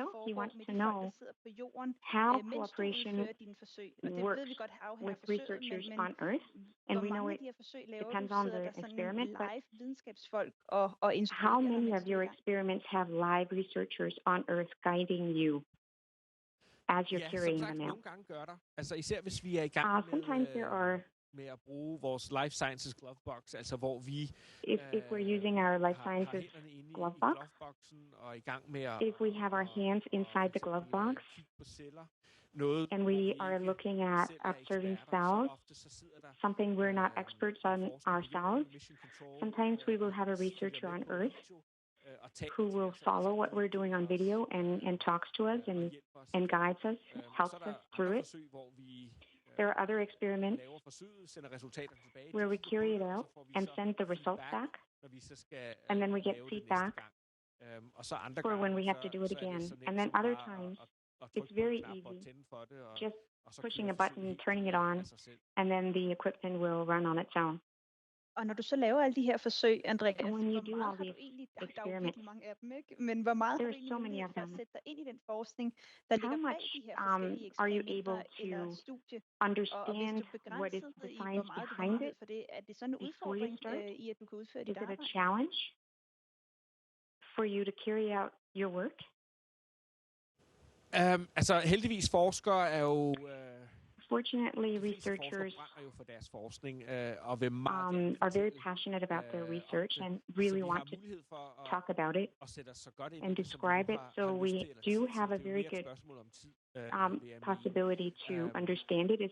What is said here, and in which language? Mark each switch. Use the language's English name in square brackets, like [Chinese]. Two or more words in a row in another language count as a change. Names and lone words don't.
[English] He wants to know how cooperation works with researchers on Earth. And we know it depends on the experiment, but how many of your experiments have live researchers on Earth guiding you as you're carrying them out? Sometimes there are, [Danish] med at bruge vores [English] life sciences glovebox, [Danish] altså hvor vi [English] if we're using our life sciences glove box, [Danish] og i gang med at, [English] if we have our hands inside the glove box, and we are looking at observing cells, something we're not experts on ourselves, sometimes we will have a researcher on Earth who will follow what we're doing on video and talks to us and guides us, helps us through it. There are other experiments where we carry it out and send the results back, and then we get feedback for when we have to do it again. And then other times, it's very easy, just pushing a button, turning it on, and then the equipment will run on its own. [Danish] Og når du så laver alle de her forsøg, Andreas, hvor meget har du egentlig, der er jo virkelig mange af dem, ikke? Men hvor meget har du egentlig mulighed for at sætte dig ind i den forskning, der ligger bag de her forskellige eksperimenter eller studie? Og hvis du begrænset i, hvor meget du har mulighed for det, er det sådan en udfordring i, at du kan udføre dit arbejde? [English] Is it a challenge for you to carry out your work? [Danish] Altså heldigvis forskere er jo [English] Fortunately, researchers are very passionate about their research and really want to talk about it and describe it. So we do have a very good possibility to understand it.